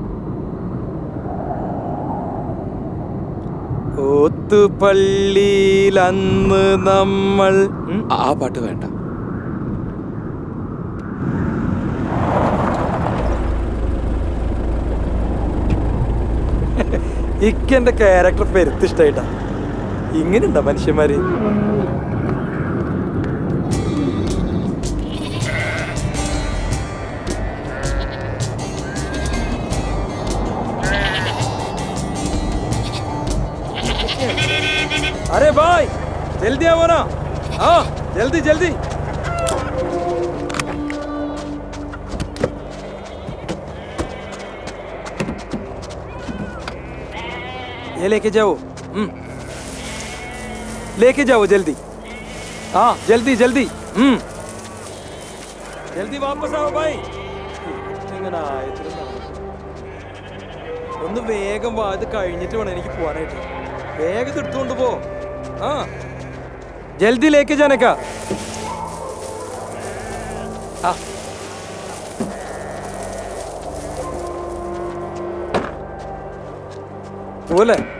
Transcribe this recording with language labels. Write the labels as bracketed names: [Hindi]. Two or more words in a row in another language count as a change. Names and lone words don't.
[Malayalam] ഓത്തുപള്ളിയിൽ അന്ന് നമ്മൾ. ആ പാട്ട് വേണ്ട. ഇക്കെന്റെ ക്യാരക്ടർ പെരുത്തിഷ്ടായിട്ടാ. ഇങ്ങനെയുണ്ടോ മനുഷ്യന്മാര്? [Hindi] अरे भाई जल्दी आओ ना. हाँ जल्दी जल्दी. ये लेके जाओ. लेके जाओ जल्दी. हाँ जल्दी जल्दी. जल्दी वापस आओ भाई. [Malayalam] ഒന്ന് വേഗം വാ, ഇത് കഴിഞ്ഞിട്ട് വേണം എനിക്ക് പോവാനായിട്ട്. വേഗം എടുത്തുകൊണ്ട് പോ. ആ [Hindi] जल्दी लेके जाना. [Malayalam] പോലെ